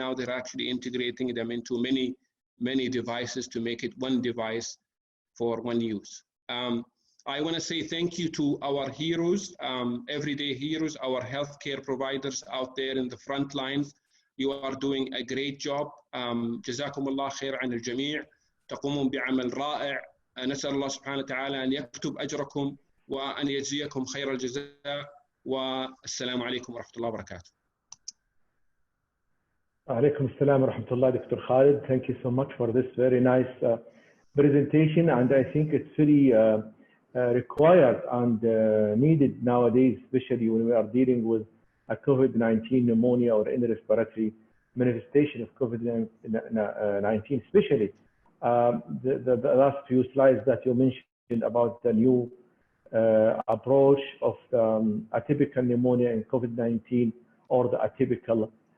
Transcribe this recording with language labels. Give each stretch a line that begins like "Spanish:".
English: Now they're actually integrating them into many devices to make it one device for one use. I want to say thank you to our heroes, everyday heroes, our healthcare providers out there in the front lines. You are doing a great job.
Arabic: جزاكم الله خير عن الجميع. تقومون بعمل رائع. نسأل الله سبحانه وتعالى أن يكتب أجركم وأن يجزيكم خير الجزاء. والسلام عليكم ورحمة الله وبركاته. عليكم السلام ورحمة الله, Dr.
English: Khaled. Thank you so much for this very nice presentation, and I think it's very required and needed nowadays, especially when we are dealing with a COVID-19 pneumonia or any respiratory manifestation of COVID-19, especially the last few slides that you mentioned about the new approach of atypical pneumonia in COVID-19, or the atypical